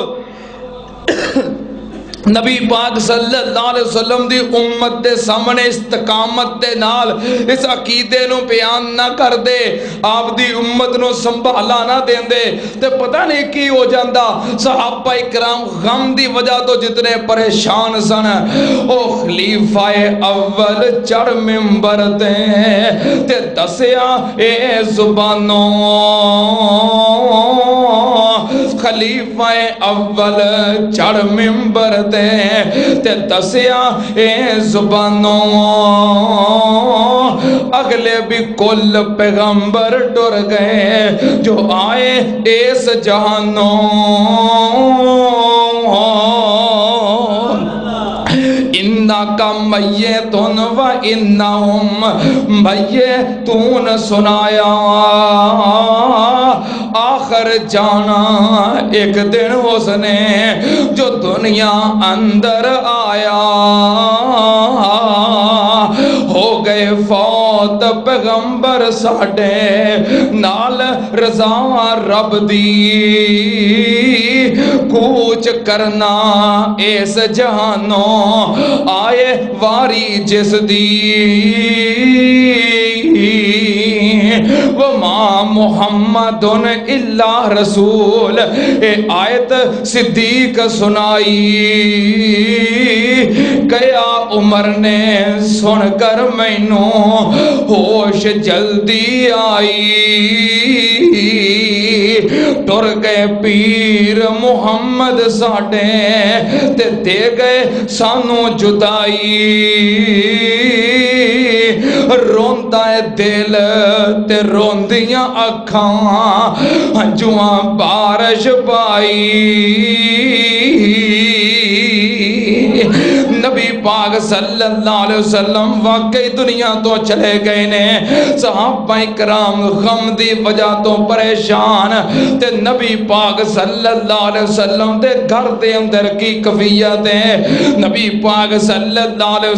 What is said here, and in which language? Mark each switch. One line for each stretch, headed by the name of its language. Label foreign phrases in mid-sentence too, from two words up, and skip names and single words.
Punjabi: نبی پاک
Arabic: صلی اللہ علیہ وسلم
Punjabi: دی امت دے سامنے استقامت دے نال اس عقیدے نو بیان نہ کر دے آپ دی امت نو سنبھالا نہ دین دے تے پتہ نہیں کی ہو جاندا صحابہ کرام غم دی وجہ تو جتنے پریشان سن او خلیفہ اول چڑھ منبر تے دسیا اے زبانوں خلیفہ اول چڑھ منبر تے دسیا اے زبانوں اگلے بھی کل پیغمبر ڈر گئے جو آئے اس جہانوں
Arabic: انکا میتون و انہم میتون
Punjabi: سنایا آخر جانا ایک دن اس نے جو دنیا اندر آیا ہو گئے فوت پیغمبر ساڈے نال رضا رب دی کوچ کرنا اس جہانوں آئے واری جس دی
Arabic: وما محمد الا رسول
Punjabi: اے آیت صدیق سنائی گیا عمر نے سن کر مینوں ہوش جلدی آئی ٹر گئے پیر محمد ساڈے تے دے گئے سانو جدائی روندا ہے دل تے روندیاں اکھاں ہنجواں بارش پائی نبی پاک
Arabic: صلی اللہ علیہ وسلم
Punjabi: واقعی دنیا تو چلے گئے نے صحابہ کرام غم دی وجہ تو پریشان تے نبی پاک
Arabic: صلی اللہ علیہ وسلم
Punjabi: دے گھر دے اندر کی کفیت ہے نبی پاک
Arabic: صلی اللہ علیہ